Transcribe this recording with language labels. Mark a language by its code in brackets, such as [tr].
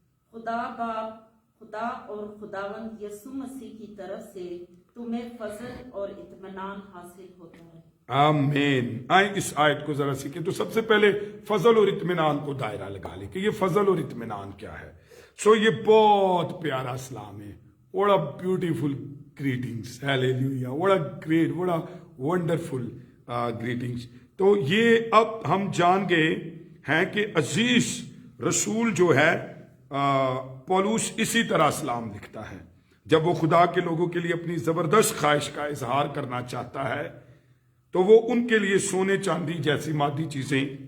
[ur] خدا باپ، خدا اور خداوند یسوع مسیح کی طرف سے تمہیں فضل اور اطمینان حاصل ہوتا ہے۔ آمین۔ آئیں اس آیت کو ذرا سیکھیں۔ تو سب سے پہلے فضل اور اطمینان کو دائرہ لگا لیں کہ یہ فضل اور اطمینان کیا ہے۔ یہ بہت پیارا سلام ہے۔ [en] What a beautiful greetings. Hallelujah. What a great, what a wonderful greetings. [ur] تو یہ اب ہم جان گئے ہیں کہ عزیز رسول جو ہے پولس اسی طرح سلام لکھتا ہے جب وہ خدا کے لوگوں کے لیے اپنی زبردست خواہش کا اظہار کرنا چاہتا ہے، تو وہ ان کے لیے سونے چاندی جیسی مادی چیزیں